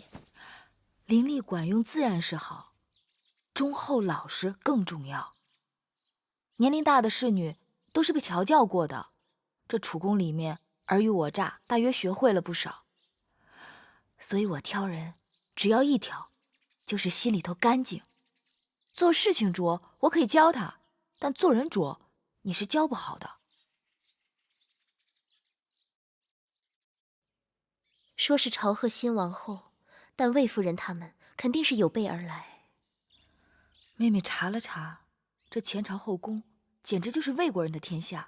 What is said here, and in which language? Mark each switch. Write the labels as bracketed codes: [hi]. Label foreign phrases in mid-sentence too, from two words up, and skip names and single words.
[zh] 伶俐管用自然是好，忠厚老實更重要。年齡大的侍女都是被調教過的，這楚宮裡面爾虞我詐，大約學會了不少。所以我挑人只要一條，就是心裡頭乾淨。做事情拙，我可以教他，但做人拙，你是教不好的。說是朝賀新王後，但魏夫人他們肯定是有備而來。妹妹查了查，這前朝後宮簡直就是魏國人的天下。